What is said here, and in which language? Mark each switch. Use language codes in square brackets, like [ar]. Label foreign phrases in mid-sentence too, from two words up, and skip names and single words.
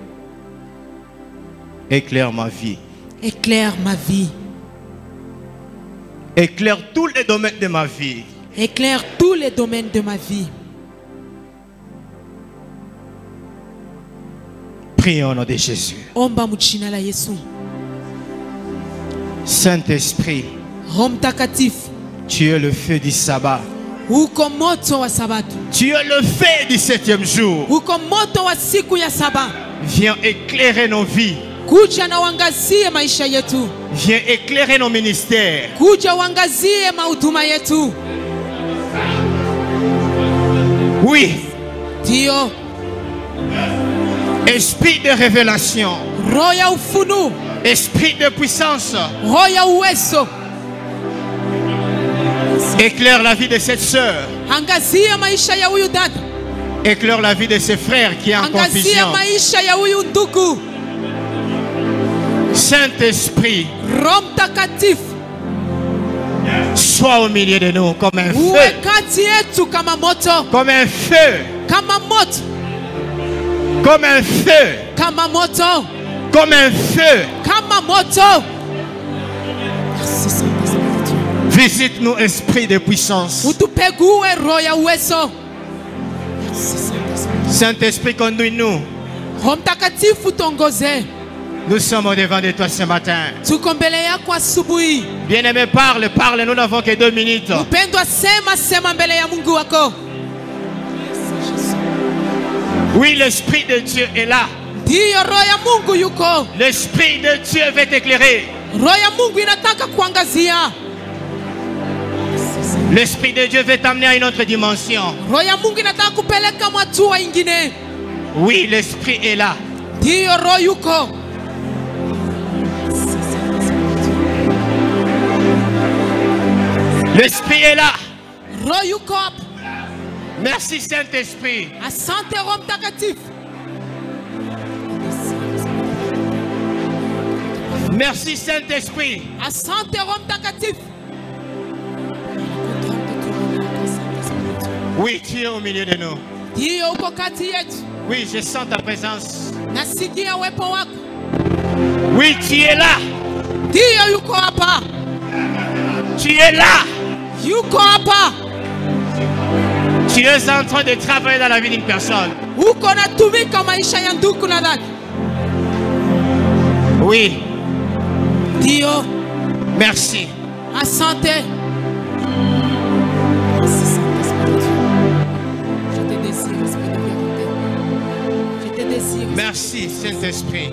[fr] Éclaire ma vie. Éclaire ma vie. Éclaire tous les domaines de ma vie. Éclaire tous les domaines de ma vie. Prions au nom de Jésus. [sw] Omba mchina la Yesu. [fr] Saint-Esprit. [sw] Roho Mtakatifu. [fr] Tu es le feu du sabbat. [sw] Uko moto wa sabato. [fr] Tu es le feu du 7e jour. [sw] Uko moto wa siku ya saba. [fr] Viens éclairer nos vies. [sw] Kuja na wangazie maisha yetu. [fr] Viens éclairer nos ministères. [sw] Kuja wangazie mahuduma yetu. [fr] Oui. [sw] Dio. [fr] Esprit de révélation. [sw] Roho ya ufunuo. [fr] Esprit de puissance. [sw] Roho ya uwezo. [fr] Éclaire la vie de cette sœur. [sw] Angazia maisha ya huyu dada. [fr] Éclaire la vie de ses frères qui est en confusion. [sw] Angazia maisha ya huyu ndugu. [fr] Saint-Esprit. [sw] Roho Mtakatifu. [fr] Sois au milieu de nous comme un feu. [sw] Uwe kati yetu kama moto. [fr] Comme un feu. [sw] Kama moto. [fr] Comme un feu. [sw] Kama moto. [fr] Comme un feu. [sw] Kama moto. [fr] Visite-nous, esprit de puissance. [sw] Utupegue roho ya uwezo. [fr] Saint-Esprit, conduis-nous. [sw] Roho Mtakatifu tuongoze. [fr] Nous sommes au devant de toi ce matin. [sw] Tuko mbele yako asubuhi. [fr] Bien-aimé, parle, parle. Nous n'avons que 2 minutes. [sw] Mpendwa, sema, sema mbele ya Mungu wako. [fr] Oui, l'Esprit de Dieu est là. [sw] Ndiyo, roho ya Mungu yuko. [fr] L'Esprit de Dieu veut t'éclairer. [sw] Roho ya Mungu inataka kuangazia. [fr] L'Esprit de Dieu veut t'amener à une autre dimension. [sw] Roho ya Mungu inataka kupeleka hatua ingine. [fr] Oui, l'Esprit est là. [sw] Ndiyo, roho yuko. [fr] L'Esprit est là. [sw] Roho yuko. [fr] Merci Saint-Esprit. [sw] Asante Roho Mtakatifu. [fr] Merci Saint-Esprit. [sw] Asante Roho Mtakatifu. [fr] Oui, tu es au milieu de nous. [sw] Ndiyo, uko kati yetu. [fr] Oui, je sens ta présence. [sw] Nasikia uwepo wako. [fr] Oui, tu es là. [sw] Ndiyo, yuko hapa. [fr] Tu es là. [sw] Yuko hapa. [fr] Tu es en train de travailler dans la vie d'une personne. [sw] Uko natumika maisha ya ndugu na dada. [fr] Oui. [sw] Ndiyo. [fr] Merci. [sw] Asante. [fr] Merci Saint-Esprit.